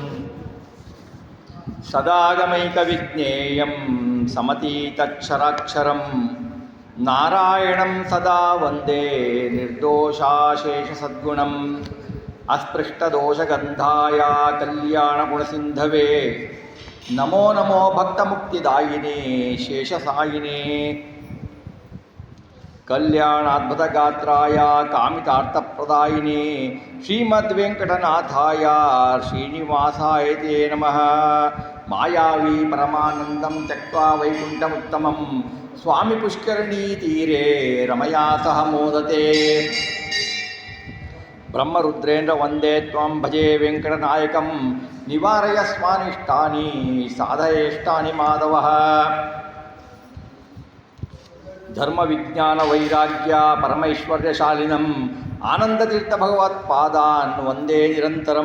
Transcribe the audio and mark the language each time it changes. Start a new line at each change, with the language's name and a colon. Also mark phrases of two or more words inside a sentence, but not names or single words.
Sanskrit: ಸದಾಗಮೈಕವಿಜ್ಞೇಯಂ ಸಮತೀತಕ್ಷರಾಕ್ಷರಂ ನಾರಾಯಣಂ ಸದಾ ವಂದೇ ನಿರ್ದೋಷಾಶೇಷಸದ್ಗುಣಂ ಅಸ್ಪೃಷ್ಟದೋಷಗಂಧಾಯ ಕಲ್ಯಾಣಗುಣಸಿಂಧವೇ ನಮೋ ನಮೋ ಭಕ್ತಮುಕ್ತಿದಾಯಿನೇ ಶೇಷಸಾಯಿನೇ ಕಲ್ಯಾಣಾದ್ಭುತಗಾತ್ರಾಯ ಕಾಮಿತಾರ್ಥಪ್ರದಾಯಿನೇ ಶ್ರೀಮದ್ವೆಂಕಟನಾಥಾಯ ಶ್ರೀನಿವಾಸಾಯ ತೇ ನಮಃ. ಮಾಯಾವಿ ಪರಮಾನಂದಂ ತ್ಯಕ್ತ್ವಾ ವೈಕುಂಠಮುತ್ತಮಂ ಸ್ವಾಮಿ ಪುಷ್ಕರಣೀ ತೀರೆ ರಮಯಾ ಸಹ ಮೋದತೆ. ಬ್ರಹ್ಮರುದ್ರೇಂದ್ರ ವಂದೇ ತ್ವಂ ಭಜೆ ವೆಂಕಟನಾಯಕಂ ನಿವಾರಯಸ್ಮಾನಿಷ್ಟಾನಿ ಸಾಧಯೇಷ್ಟಾನಿ ಮಾಧವಃ. ಧರ್ಮ ವಿಜ್ಞಾನ ವೈರಾಗ್ಯ ಪರಮೈಶ್ವರ್ಯಶಾಲಿನಂ ಆನಂದತೀರ್ಥ ಭಗವತ್ಪಾದಾನ್ ವಂದೇ ನಿರಂತರಂ.